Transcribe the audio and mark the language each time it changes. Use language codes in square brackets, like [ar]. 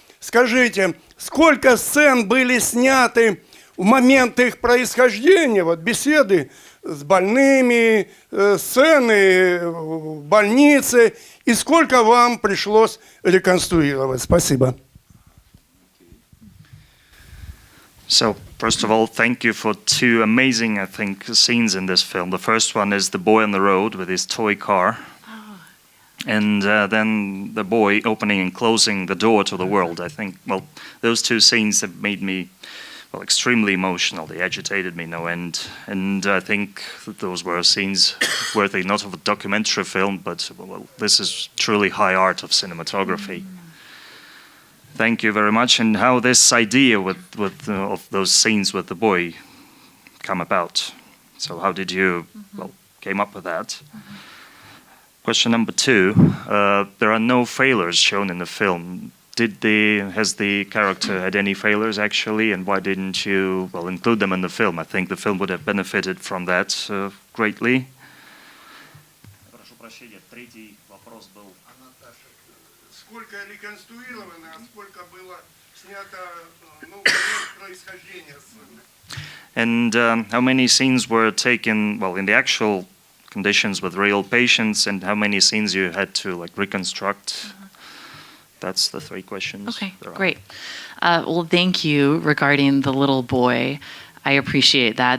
[ru] Скажите, сколько сцен были сняты в момент их происхождения, вот беседы с больными, сцены в больнице, и сколько вам пришлось реконструировать? Спасибо. [en] So, first of all, thank you for two amazing, I think, scenes in this film. The first one is the boy on the road with his toy car. And then the boy opening and closing the door to the world. I think, well, those two scenes have made me, well, extremely emotional. They agitated me no end. And I think that those were scenes worthy not of a documentary film, but, well, this is truly high art of cinematography. Thank you very much. And how this idea of those scenes with the boy come about? So how did you, well, came up with that? Question number 2, there are no failures shown in the film. Has the character had any failures actually, and why didn't you, well, include them in the film? I think the film would have benefited from that greatly. [ru] Прошу прощения, третий вопрос был. Сколько реконструировано, а сколько было снято, ну, момент происхождения сцены? [en] And how many scenes were taken, well, in the actual conditions with real patients, and how many scenes you had to, like, reconstruct? That's the 3 questions. Okay, great. Well, thank you regarding the little boy. I appreciate that.